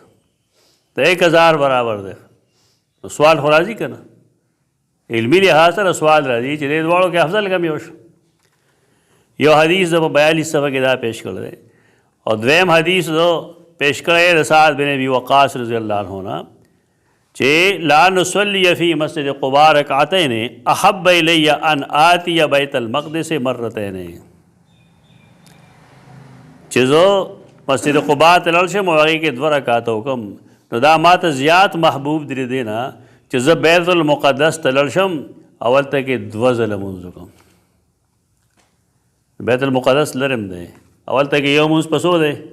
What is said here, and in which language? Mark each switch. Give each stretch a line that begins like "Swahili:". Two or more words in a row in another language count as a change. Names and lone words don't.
Pashto: د 1000 برابر دی. نو سوال خو راځي که نه؟ علمي لحاظ سره سوال راځي چې دې دواړو کې افضل کم یو شو. یو حدیث د 42 صفحه کې دا پیش کړی دی او دویم حدیث پیش کړی د سعد بن ابي وقاص
Arabic: رضی الله عنه
Pashto: نه چې
Arabic: لا نصلي فی مسجد قبا رکعتین احب الی ان آتی بیت المقدس مرتین.
Pashto: چې زه مسجد قبا ته لاړ شم او هغې کې 2 رکعاته وکړم نو دا ماته زیات محبوب دی دی نه چې زه بیت المقدس ته لاړ شم او هلته کې 2 ځله لمونځ وکړم. بیت المقدس لرم دی او هلته کې یو مونځ په څو دی؟